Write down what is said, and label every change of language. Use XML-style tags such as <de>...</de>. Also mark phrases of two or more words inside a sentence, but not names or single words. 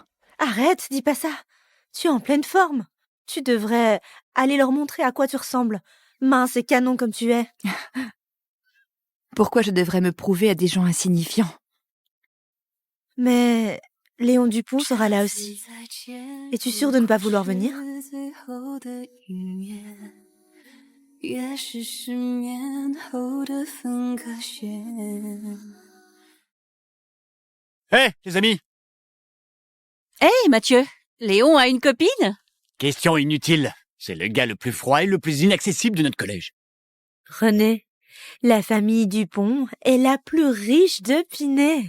<fr>Arrête, dis pas ça. Tu es en pleine forme. Tu devrais aller leur montrer à quoi tu ressembles. Mince et canon comme tu es. Pourquoi je devrais me prouver à des gens insignifiants? Mais Léon Dupont sera là aussi. Es-tu sûre de ne pas vouloir venir?</fr> <zh>最后的云烟，也是失眠后的分割线。</zh> <fr>Hé, les amis! Hé, Mathieu, Léon a une copine? Question inutile. C'est le gars le plus froid et le plus inaccessible de notre collège. René, la famille Dupont est la plus riche de Pinet.</fr>